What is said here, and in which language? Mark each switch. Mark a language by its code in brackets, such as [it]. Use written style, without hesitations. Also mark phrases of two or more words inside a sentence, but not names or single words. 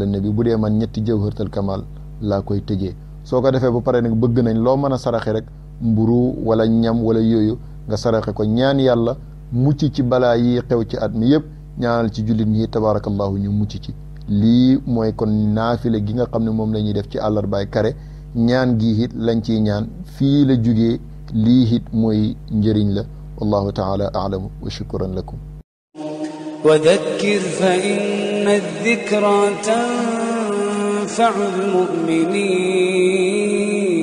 [wo] nabi bu dee man ñetti jawharatul kamal laa koy tëjee soo ko defee ba pare nag bëgg nañ loo mën a saraxe rek mburu wala ñam wala yooyu nga saraxe ko ñaan yàlla mucc ci balaa yi xew ci at mi yëpp ñaanal ci jullit ñi tabaarakallahu ñu mucc ci lii mooy kon naafile gi nga xam ne moom la ñuy def ci àllarbaay kare ñaan gi it lañ ciy ñaan fii la jugee lii it mooy njëriñ la [ar] والله تعالى أعلم وشكرا لكم وذكر فإن الذكرى تنفع المؤمنين